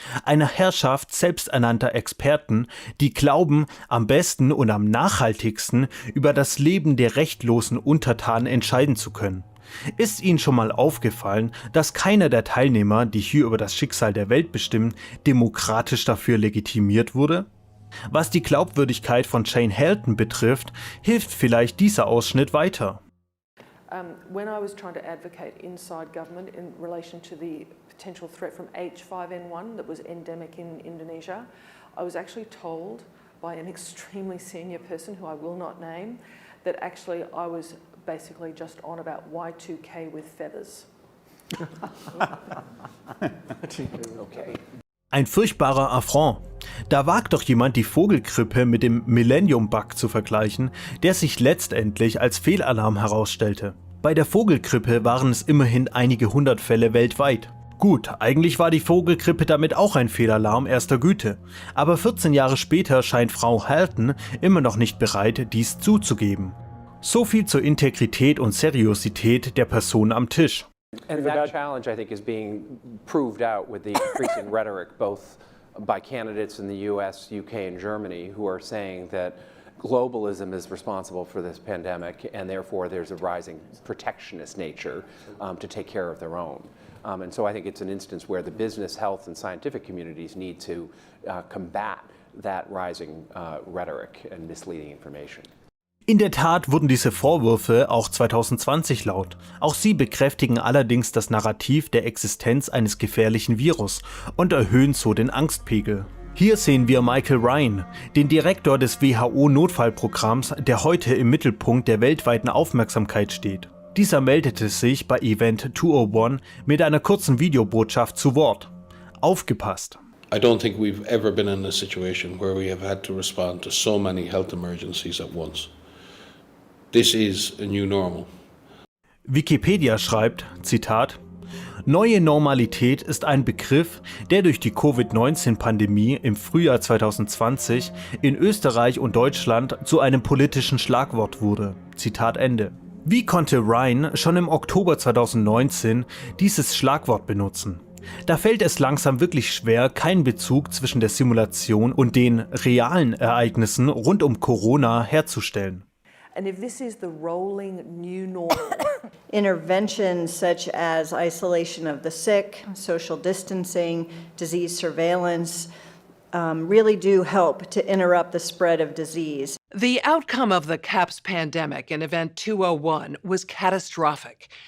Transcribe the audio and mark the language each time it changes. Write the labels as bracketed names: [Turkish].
[German] Einer Herrschaft selbsternannter Experten, die glauben, am besten und am nachhaltigsten über das Leben der rechtlosen Untertanen entscheiden zu können. Ist Ihnen schon mal aufgefallen, dass keiner der Teilnehmer, die hier über das Schicksal der Welt bestimmen, demokratisch dafür legitimiert wurde? Was die Glaubwürdigkeit von Jane Halton betrifft, hilft vielleicht dieser Ausschnitt weiter. [English] When I was trying to advocate inside government in relation to the potential threat from H5N1 that was endemic in Indonesia, I was actually told by an extremely senior person who I will not name that actually I was basically just on about Y2K with feathers. Okay. [German] Ein furchtbarer Affront. Da wagt doch jemand die Vogelgrippe mit dem Millennium-Bug zu vergleichen, der sich letztendlich als Fehlalarm herausstellte. Bei der Vogelgrippe waren es immerhin einige hundert Fälle weltweit. Gut, eigentlich war die Vogelgrippe damit auch ein Fehlalarm erster Güte. Aber 14 Jahre später scheint Frau Halton immer noch nicht bereit, dies zuzugeben. So viel zur Integrität und Seriosität der Person am Tisch. [English] And that challenge, I think, is being proved out with the increasing rhetoric, both by candidates in the US, UK, and Germany, who are saying that globalism is responsible for this pandemic, and therefore there's a rising protectionist nature to take care of their own. And so I think it's an instance where the business, health, and scientific communities need to combat that rising rhetoric and misleading information. [German] In der Tat wurden diese Vorwürfe auch 2020 laut. Auch sie bekräftigen allerdings das Narrativ der Existenz eines gefährlichen Virus und erhöhen so den Angstpegel. Hier sehen wir Michael Ryan, den Direktor des WHO-Notfallprogramms, der heute im Mittelpunkt der weltweiten Aufmerksamkeit steht. Dieser meldete sich bei Event 201 mit einer kurzen Videobotschaft zu Wort. Aufgepasst! [English] I don't think we've ever been in a situation where we have had to respond to so many health emergencies at once. This is a new normal. [German] Wikipedia schreibt, Zitat, Neue Normalität ist ein Begriff, der durch die Covid-19-Pandemie im Frühjahr 2020 in Österreich und Deutschland zu einem politischen Schlagwort wurde. Zitat Ende. Wie konnte Ryan schon im Oktober 2019 dieses Schlagwort benutzen? Da fällt es langsam wirklich schwer, keinen Bezug zwischen der Simulation und den realen Ereignissen rund um Corona herzustellen. [English] And if this is the rolling new normal, interventions such as isolation of the sick, social distancing, disease surveillance really do help to interrupt the spread of disease. The outcome of the CAPS pandemic in Event 201 was catastrophic.